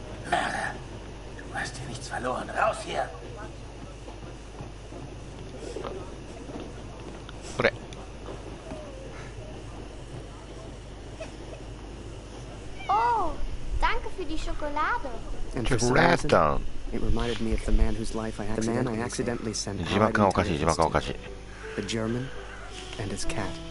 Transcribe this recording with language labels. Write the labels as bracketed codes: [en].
[de] Du hast hier nichts verloren. Raus hier. [ja] これ。 [de] Oh, danke für die Schokolade. [en] And for some reason, Chocolate. it reminded me of the man whose life I accidentally sent [ja] 字幕がおかしい、字幕がおかしい。 [en] the German and his cat.